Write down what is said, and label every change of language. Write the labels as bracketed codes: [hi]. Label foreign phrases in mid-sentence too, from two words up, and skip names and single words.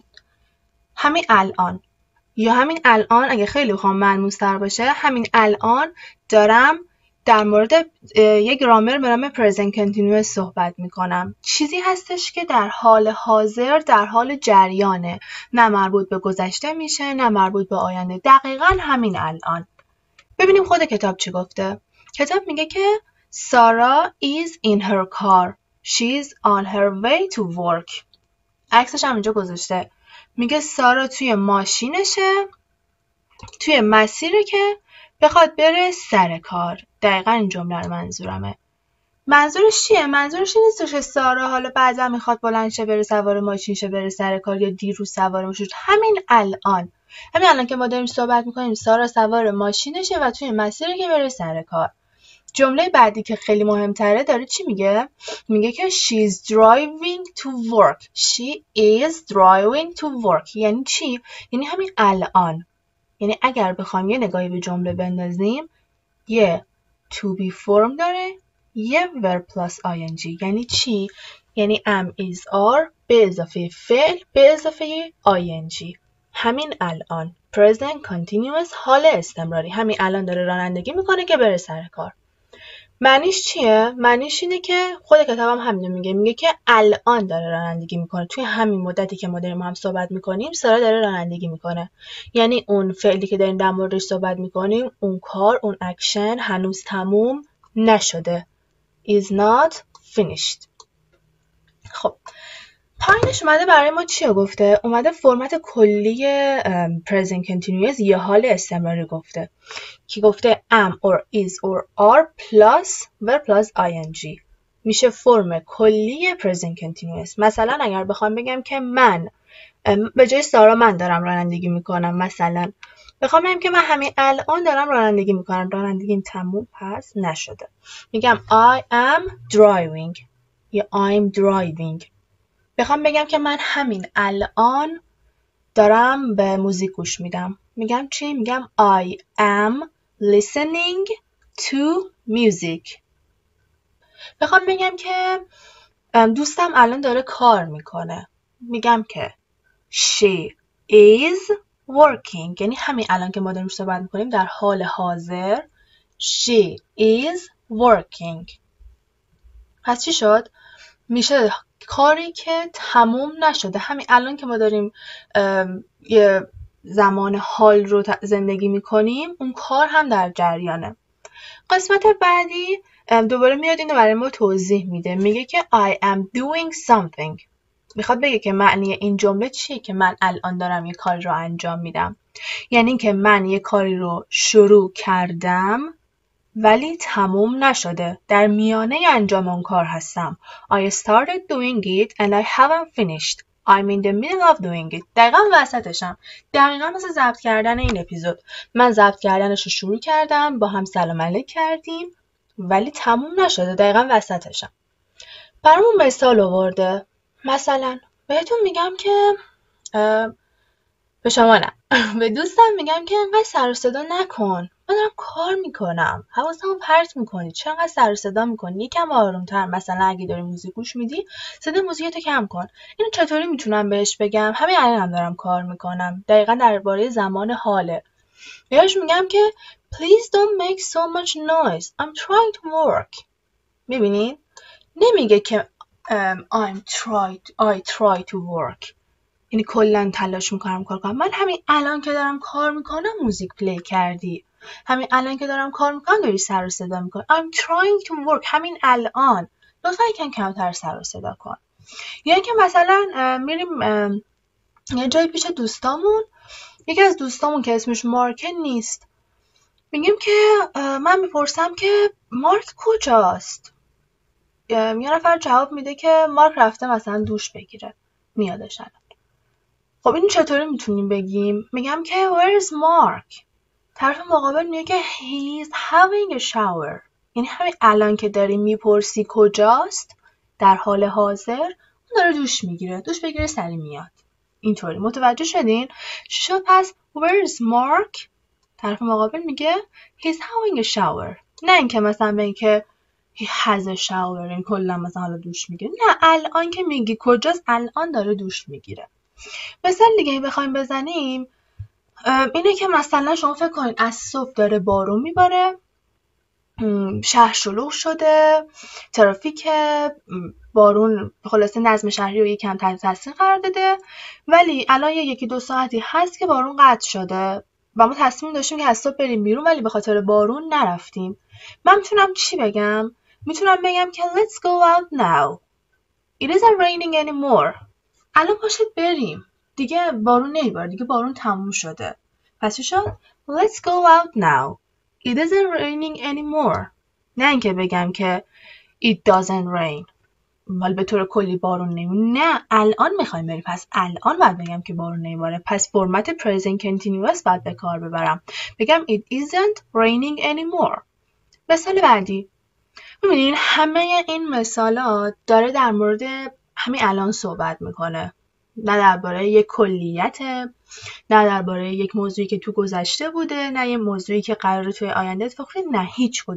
[fa] همین الان. یا همین الان اگه خیلی بخوام ملموس‌تر باشه، همین الان دارم در مورد یک گرامر به نام [en] present continuous [fa] صحبت میکنم. چیزی هستش که در حال حاضر، در حال جریانه، نه مربوط به گذشته میشه نه مربوط به آینده. دقیقاً همین الان. ببینیم خود کتاب چی گفته. کتاب میگه که سارا [en] is in her car. She's on her way to work. [fa] عکسش هم اینجا گذاشته. میگه سارا توی ماشینشه، توی مسیره که بخواد بره سر کار. دقیقاً این جمله رو منظورمه. منظورش چیه؟ منظورش این نیستش که سارا حالا بعضا میخواد بلند شه بره سوار ماشین شه بره سر کار یا دیروز سوار ماشین. همین الان که ما داریم صحبت میکنیم سارا سوار ماشینشه و توی مسیره که بره سر کار. جمله بعدی که خیلی مهمتره داره چی میگه؟ میگه که [en] she's driving to work. She is driving to work. [fa] یعنی چی؟ یعنی همین الان. یعنی اگر بخوایم یه نگاهی به جمله بندازیم، یه [en] to be form [fa] داره، یه [en] verb plus ing. [fa] یعنی چی؟ یعنی [en] am is are [fa] به اضافه فعل به اضافه ing. همین الان [en] present continuous [fa] حال استمراری. همین الان داره رانندگی میکنه که بره سر کار. معنیش چیه؟ معنیش اینه که خود کتابم همینو میگه که الان داره رانندگی میکنه. توی همین مدتی که ما داریم هم صحبت میکنیم سارا داره رانندگی میکنه. یعنی اون فعلی که داریم در موردش صحبت میکنیم، اون کار، اون اکشن هنوز تموم نشده. [en] is not finished. [fa] خب پایینش اومده برای ما چی گفته؟ اومده فرمت کلی [en] present continuous [fa] یه حال استمراری گفته که گفته [en] am or is or are plus verb plus ing [fa] میشه فرم کلی [en] present continuous. [fa] مثلا اگر بخوام بگم که من به جای سارا من دارم رانندگی میکنم، مثلا بخوام بگم که من همین الان دارم رانندگی میکنم، رانندگیم تموم پس نشده، میگم [en] I am driving [fa] یا [en] I'm driving. [fa] بخوام بگم که من همین الان دارم به موزیک گوش میدم، میگم چی؟ [en] میگم I am listening to music. [fa] بخوام بگم که دوستم الان داره کار میکنه، میگم که [en] she is working. [fa] یعنی همین الان که ما داریم صحبت میکنیم در حال حاضر [en] she is working. [fa] پس چی شد؟ میشه کاری که تموم نشده. همین الان که ما داریم یه زمان حال رو زندگی میکنیم، اون کار هم در جریانه. قسمت بعدی دوباره میاد اینو برای ما توضیح میده. میگه که [en] I am doing something. [fa] میخواد بگه که معنی این جمله چیه؟ که من الان دارم یه کاری رو انجام میدم. یعنی که من یه کاری رو شروع کردم ولی تموم نشده. در میانه انجام اون کار هستم. [en] I started doing it and I haven't finished. I'm in the middle of doing it. [fa] دقیقا وسطشم. دقیقا مثل ضبط کردن این اپیزود. من ضبط کردنش رو شروع کردم، با هم سلام علیک کردیم ولی تموم نشده. دقیقا وسطشم. برامون مثال آورده. مثلا بهتون میگم که به شما نه به دوستم میگم که اینقدر سر و صدا نکن، من دارم کار میکنم، حواسمو پرت میکنی، چقدر سر و صدا میکنی، یکم آرومتر. مثلا اگه داری موزیک گوش میدی صدای موزیکتو کم کن. اینو چطوری میتونم بهش بگم؟ همین الانم دارم کار میکنم. دقیقاً درباره زمان حاله. بهش میگم که [en] please don't make so much noise, I'm trying to work. [fa] میبینین؟ نمیگه که [en] I try to work. [fa] یعنی کلا تلاش میکنم کار کنم. من همین الان که دارم کار میکنم موزیک پلی کردی. همین الان که دارم کار میکنم داری سر و صدا میکنی. [en] I'm trying to work. [fa] همین الان. لطفا یکم کمتر سر و صدا کن. یعنی که مثلا میریم یه جایی پیش دوستامون، یکی از دوستامون که اسمش مارکه نیست، میگیم که من میپرسم که مارک کجاست؟ یه نفر جواب میده که مارک رفته مثلا دوش بگیره، میادش الان. خب این چطوری میتونیم بگیم؟ میگم که [en] where is Mark؟ [fa] طرف مقابل میگه که [en] he's having a shower. [fa] یعنی همین الان که داری میپرسی کجاست، در حال حاضر اون داره دوش میگیره، دوش بگیره سری میاد. اینطوری متوجه شدین؟ شد پس [en] where is Mark؟ [fa] طرف مقابل میگه [en] he's having a shower. [fa] نه اینکه مثلا بگی که [en] he has a shower، [fa] این کلا مثلا حالا دوش میگیره. نه، الان که میگی کجاست، الان داره دوش میگیره. مثال دیگه بخوایم بزنیم اینه که مثلا شما فکر کنید از صبح داره بارون میباره، شهر شلوغ شده، ترافیک، بارون خلاصه نظم شهری رو یکم تحت تاثیر قرار داده، ولی الان یکی دو ساعتی هست که بارون قطع شده و ما تصمیم داشتیم که از صبح بریم بیرون ولی به خاطر بارون نرفتیم. من میتونم چی بگم؟ میتونم بگم که [en] let's go out now. It isn't raining anymore. [fa] الان باشید بریم. دیگه بارون نمیباره، دیگه بارون تموم شده. پس چی شد؟ [en] Let's go out now. It isn't raining anymore. [fa] نه اینکه بگم که [en] it doesn't rain. [fa] ولی به طور کلی بارون نمیباره. نه، الان میخوایم بریم. پس الان باید بگم که بارون نمیباره. پس فرمت [en] present continuous [fa] باید به کار ببرم. بگم [en] it isn't raining anymore. [fa] مثال بعدی. ببینین همه این مثالات داره در مورد همین الان صحبت میکنه. نه درباره یک کلیت، نه درباره یک موضوعی که تو گذشته بوده، نه یه موضوعی که قراره توی آینده اتفاق بیفته، نه هیچ کدوم.